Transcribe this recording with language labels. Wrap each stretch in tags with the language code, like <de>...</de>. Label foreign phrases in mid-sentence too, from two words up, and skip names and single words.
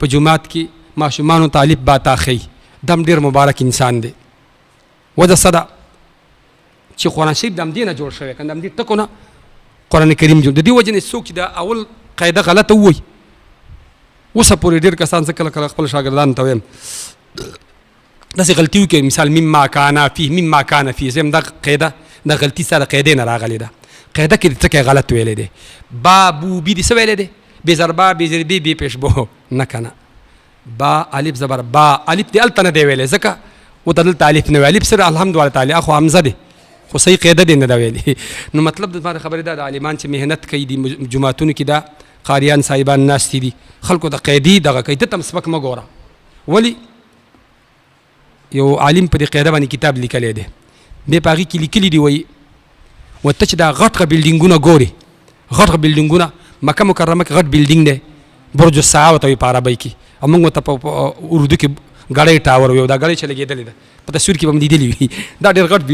<ps>جومات کې ماشومانو ته الف باتا ښیي دا هم ډېر مبارک انسان دی وجه څه ده چې قرآن شریف د همدې نه جوړ شوی که د همدې ټکو نه قرآن کریم جوړ د دې وجې نه څوک چې د اول قاعده غلطه ووایي اوسه پورې ډېر کسان زه کله کله خپل شاګردانو ته وایم داسې غلطي وکړي مثال</ps> <ar>مما کان فيه</ar> <ps>زه هم دا قاعده د غلطي سره قاعدې نه راغلې ده قاعده کې د ټکی غلط ویلی دی با بو بي دې څه ویلی دی بې ضربه بې ضربې بې پیشبو نه که نه با الف زبر با الف دې هلته نه دی ویلی ځکه ورته دلته الف نه وی الف سره</ps> <ar>الحمدلله تعالی</ar> <ps>خو حمزه دی خو صحیح قاعده دی نه ده ویلي نو مطلب د زما خبرې دا د عالمان چې محنت کوي دي جوماتونو کې دا قاریان صاحبان ناستې دي خلکو د قاعدې دغه کوي ده ته هم سپک مه ګوره ولې یو عالم په دې قاعده باندې کتاب لیکلی دی بیا په هغې کې لیکلي دي وایي ورته چې دا غټ بلډینګونه ګوري غټ بلډینګونه مکه مکرمه کې غټ بلډینګ دی برج الساعه ورته وایي په عربۍ کې او موږ ورته په اردو کې ګړی ټاور وایو دا ګړی چې لګېدلې ده په تصویر کې به هم لیدلي وي دا ډېر غټ</ps>